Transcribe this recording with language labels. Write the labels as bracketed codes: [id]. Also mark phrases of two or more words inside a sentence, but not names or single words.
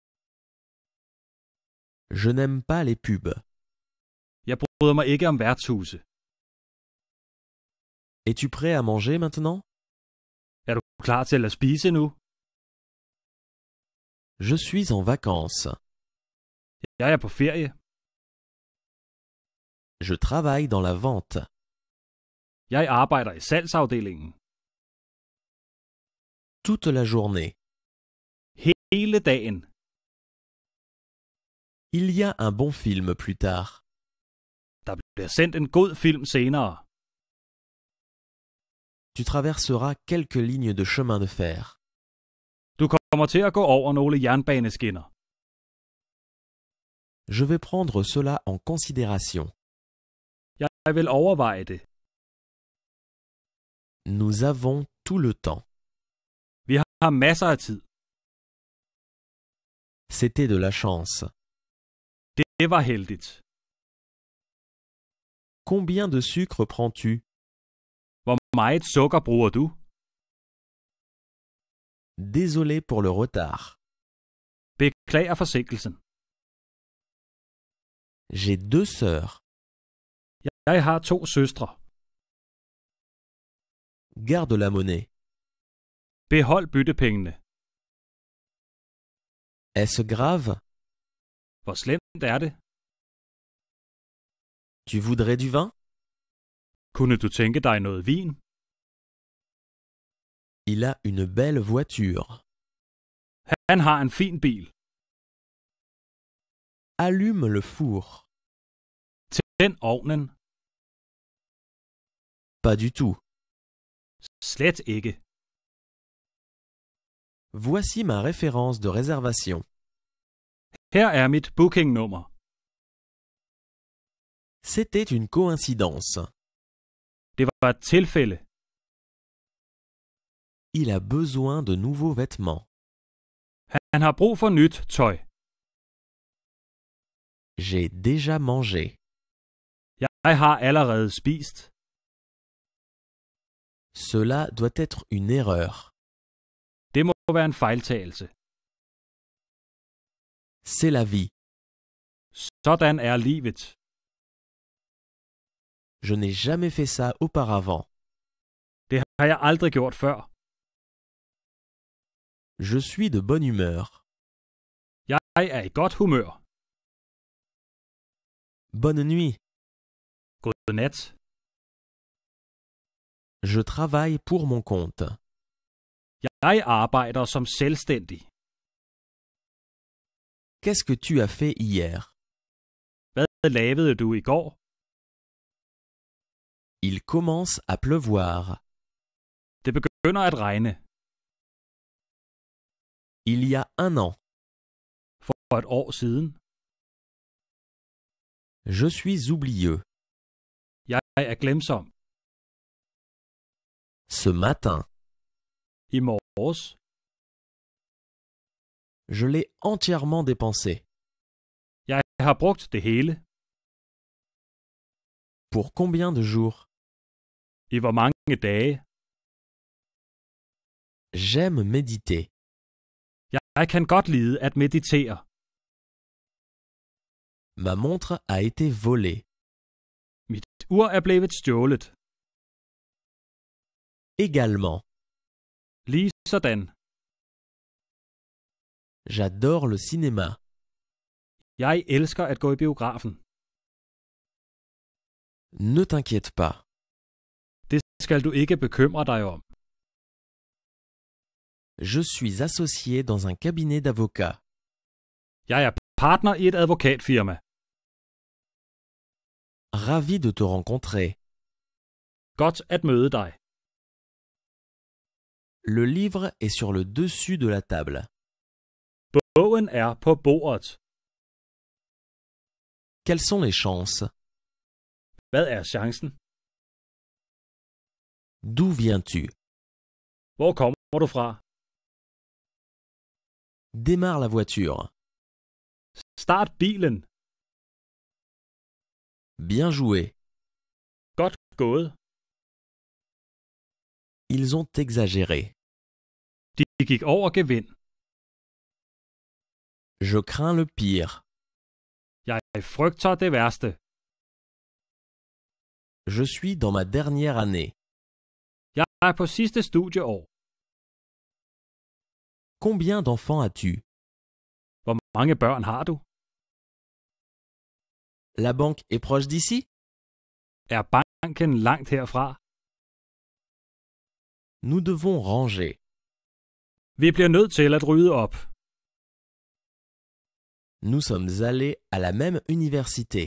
[fr] Je n'aime pas les pubs. [da] Jeg bryder mig ikke om værtshuse. [fr] Es-tu prêt à manger maintenant? [da] Er du klar til at spise nu? [fr] Je suis en vacances. [da] Jeg er på ferie. [fr] Je travaille dans la vente. [da] Jeg arbejder i salgsafdelingen. [fr] Toute la journée. [da] Hele dagen. [fr] Il y a un bon film plus tard. [da] Der bliver sendt en god film senere. [fr] Tu traverseras quelques lignes de chemin de fer. [da] Du kommer til at gå over nogle jernbaneskinner. [fr] Je vais prendre cela en considération. [da] Jeg vil overveje det. [fr] Nous avons tout le temps. [da] Vi har masser af tid. [fr] C'était de la chance. [da] Det var heldigt. [fr] Combien de sucre prends-tu? [da] Hvor meget sukker bruger du? [fr] Désolé pour le retard. [da] Beklager forsinkelsen. [fr] J'ai 2 sœurs. [da] Jeg har 2 søstre. [fr] Garde la monnaie. [da] Behold byttepengene. [fr] Est-ce grave? [da] Hvor slemt er det? [fr] Tu voudrais du vin? [da] Kunne du tænke dig noget vin? [fr] Il a une belle voiture. [da] Han har en fin bil. [fr] Allume le four. [da] Tænd ovnen. [fr] Pas du tout. [da] Slet ikke. [fr] Voici ma référence de réservation. [da] Her er mit bookingnummer. [fr] C'était une coïncidence. [da] Det var et tilfælde. [fr] Il a besoin de nouveaux vêtements. [da] Han har brug for nyt tøj. [fr] J'ai déjà mangé. [da] Jeg har allerede spist. [fr] Cela doit être une erreur. [da] Det må være en fejltagelse. [fr] C'est la vie. [da] Sådan er livet. [fr] Je n'ai jamais fait ça auparavant. [da] Det har jeg aldrig gjort før. [fr] Je suis de bonne humeur. [da] Jeg er i godt humør. [fr] Bonne nuit. [da] Godnat. [fr] Je travaille pour mon compte. [da] Jeg arbejder som selvstændig. [fr] Qu'est-ce que tu as fait hier? [da] Hvad lavede du i går? [fr] Il commence à pleuvoir. [da] Det begynder at regne. [fr] Il y a 1 an. [da] For et år siden. [fr] Je suis oublieux. [da] Jeg er glemsom. [fr] Ce matin. [da] I morges. [fr] Je l'ai entièrement dépensé. [da] Jeg har brugt det hele. [fr] Pour combien de jours? [da] I hvor mange dage? [fr] J'aime méditer. [da] Jeg kan godt lide at meditere. [fr] Ma montre a été volée. [da] Mit ur er blevet stjålet. [fr] Également. [da] Lige sådan. [fr] J'adore le cinéma. [da] Jeg elsker at gå i biografen. [fr] Ne t'inquiète pas. [da] Det skal du ikke bekymre dig om. [fr] Je suis associé dans un cabinet d'avocats. [da] Jeg er partner i et advokatfirma. [fr] Ravi de te rencontrer. [da] Godt at møde dig. [fr] Le livre est sur le dessus de la table. [da] Bogen er på bordet. [fr] Quelles sont les chances? [da] Hvad er chancen? [fr] D'où viens-tu? [da] Hvor kommer du fra? [fr] Démarre la voiture. [da] Start bilen. [fr] Bien joué. [da] Godt gået. [fr] Ils ont exagéré. [da] De gik over gevind. [fr] Je crains le pire. [da] Jeg frygter det værste. [fr] Je suis dans ma dernière année. [da] Jeg er på sidste studieår. [fr] Combien d'enfants as-tu? [da] Hvor mange børn har du? [fr] La banque est proche d'ici? [da] Er banken langt herfra? [fr] Nous devons ranger. [da] Vi bliver nødt til at rydde op. [fr] Nous sommes allés à la même université.